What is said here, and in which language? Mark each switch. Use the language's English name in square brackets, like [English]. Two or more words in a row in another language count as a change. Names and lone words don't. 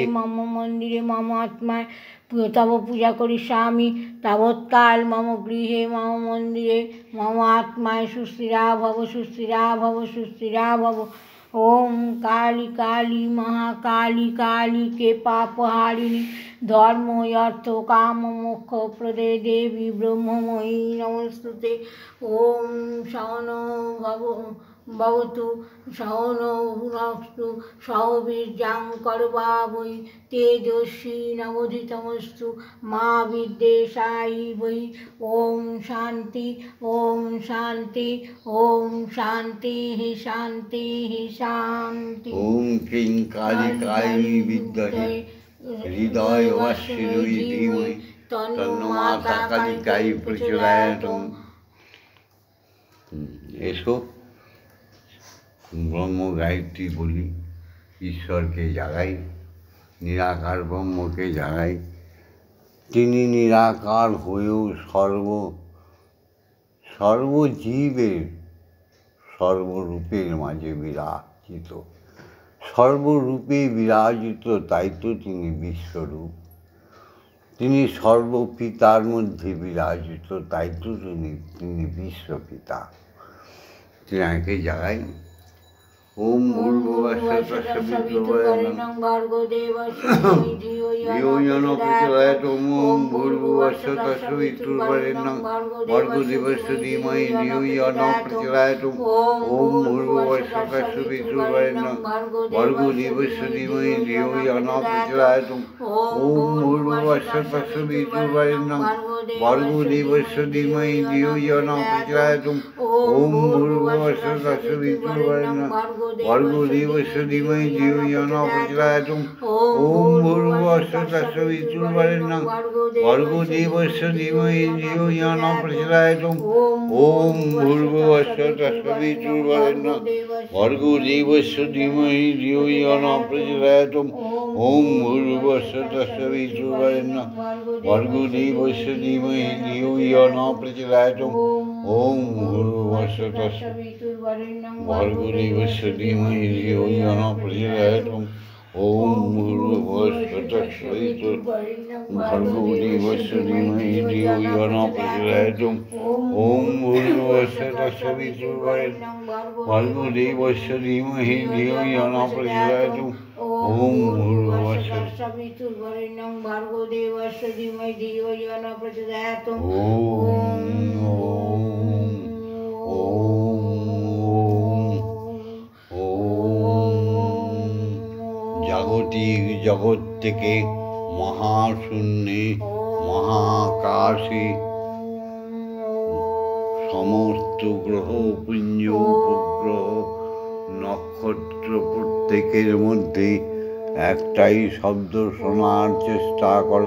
[Sanskrit] मम मन्दिरे मम आत्माय तव पूजा करिष्यामि तावत्काल मम गृहे मम मन्दिरे मम आत्माय सुस्थिरा भव सुस्थिरा भव सुस्थिरा भव। ॐ काली काली महाकाली काली के पापहारिणी धर्म अर्थ काम मोक्ष प्रदे देवी ब्रह्ममयी नमस्तुते। ॐ सहनो भवतु सहनो भुनस्तु सहवीर्यां करवावै तेजस्वी नवोधितमस्तु मा विद्वेषायी वै। ॐ शान्ति ॐ शान्ति ॐ शान्ति शान्ति शान्ति। ॐ क्लीं कालिकाय विद्महे हृदयवासिनी धीमहि तन्नो माता कालिकाई प्रचोदयात्। [Bangla] এসো ব্রহ্ম গায়ত্রী বলি, ঈশ্বরকে জাগাই, নিরাকার ব্রহ্মকে জাগাই। তিনি নিরাকার হয়েও সর্বজীবের সর্বরূপের মাঝে বিরাজিত। সর্বরূপে বিরাজিত, তাই তো তিনি বিশ্বরূপ। তিনি সর্বপিতার মধ্যে বিরাজিত, তাই তো তিনি বিশ্বপিতা। তিনাকে জাগাই। [Sanskrit] ॐ भूर्भुवस्सुः तत्सवितुर्वरेण्यं भर्गो देवस्य धियो यो न प्रचोदयात्। ॐ भूर्भुवस्सुः तत्सवितुर्वरेण्यं भर्गो देवस्य धीमहि धियो यो न प्रचोदयात्। ॐ भूर्भुवस्सुः तत्सवितुर्वरेण्यं भर्गो देवस्य धीमहि धियो यो न प्रचोदयात्। ॐ भूर्भुवस्सुः तत्सवितुर्वरेण्यं भर्गो देवस्य धीमहि धियो यो न प्रचोदयात्। ॐ भूर्भुवस्सुः तत्सवितुर्वरेण्यं भर्गो देवस्य धीमहि धियो यो न प्रचोदयात्। ॐ भूर्भुवस्सुः तत्सवितुर्वरेण्यं भर्गो देवस्य धीमहि धियो यो न प्रचोदयात्। ॐ भूर्भुवस्सुः तत्सवितुर्वरेण्यं भर्गो देवस्य धीमहि धियो यो न प्रचोदयात्। ॐ भूर्भुवस्सुः तत्सवितुर्वरेण्यं भर्गो देवस्य धीमहि धियो यो न प्रचोदयात्। ॐ भूर्भुवस्सुः तत्सवितुर्वरेण्यं भर्गो देवस्य धीमहि धियो यो न प्रचोदयात्। ॐ भूर्भुवस्सुः तत्सवितुर्वरेण्यं भर्गो देवस्य धीमहि धियो यो न प्रचोदयात्। ॐ भूर्भुवस्सुः तत्सवितुर्वरेण्यं भर्गो देवस्य धीमहि धियो यो न प्रचोदयात्। ॐ भूर्भुवस्सुः तत्सवितुर्वरेण्यं भर्गो देवस्य धीमहि धियो यो न प्रचोदयात्। [Bangla] জাগতিক জগৎ থেকে মহাশূন্যে মহাকাশে সমস্ত গ্রহ পুঞ্জ উপগ্রহ নক্ষত্র প্রত্যেকের মধ্যে একটাই শব্দ শোনার চেষ্টা করো।